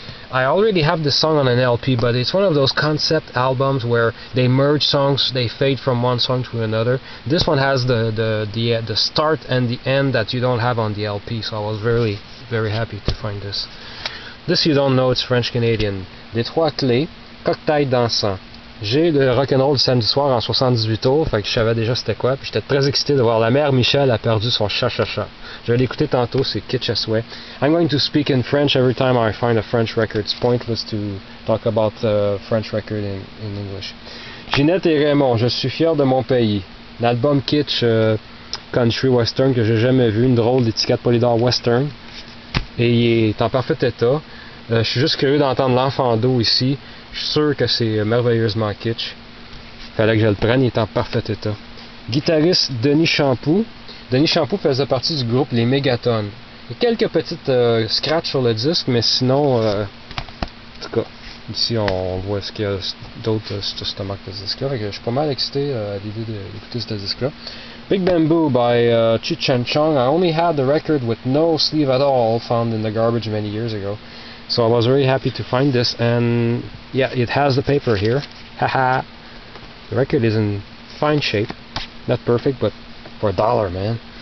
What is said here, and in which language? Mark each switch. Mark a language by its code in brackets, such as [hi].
[en] I already have this song on an LP, but it's one of those concept albums where they merge songs, they fade from one song to another. This one has the start and the end that you don't have on the LP, so I was very, very happy to find this. This you don't know, it's French-Canadian. [fr] Des Trois Clés, Cocktail Dansant. J'ai le rock'n'roll samedi soir en 78 tours, fait que je savais déjà c'était quoi, puis j'étais très excité de voir la mère Michel a perdu son chat-chat-chat. Je vais l'écouter tantôt, c'est kitsch à souhait. [en] I'm going to speak in French every time I find a French record. It's pointless to talk about French record in English. [fr] Ginette et Raymond, je suis fier de mon pays. L'album kitsch country western que j'ai jamais vu, une drôle d'étiquette Polydor western, et il est en parfait état. Je suis juste curieux d'entendre l'enfant d'eau ici. Je suis sûr que c'est merveilleusement kitsch. Fallait que je le prenne, il est en parfait état. Guitariste Denis Champoux. Denis Champoux faisait partie du groupe Les Mégatones. Il y a quelques petites scratchs sur le disque, mais sinon, en tout cas, ici on voit ce qu'il y a d'autres sur ce marque de disque-là. Je suis pas mal excité à l'idée d'écouter ce disque-là. [en] Big Bamboo by Cheech and Chong. I only had the record with no sleeve at all, found in the garbage many years ago. So I was very happy to find this, and yeah, it has the paper here. Haha. The record is in fine shape. Not perfect, but for $1, man.